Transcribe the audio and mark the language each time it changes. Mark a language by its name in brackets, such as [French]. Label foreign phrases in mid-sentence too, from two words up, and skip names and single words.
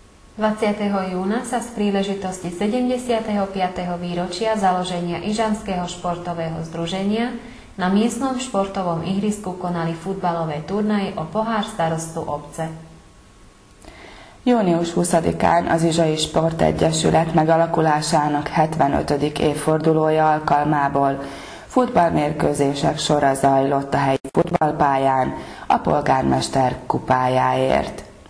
[Slovak] 20. júna sa z príležitosti 75. výročia založenia Ižanského športového združenia na miestnom športovom ihrisku konali futbalové turnaje o pohár starostu obce. [Hungarian] Június 20-án az Izsai Sportegyesület megalakulásának 75. évfordulója alkalmából futballmérkőzések sora zajlott a helyi futballpályán a polgármester kupájáért.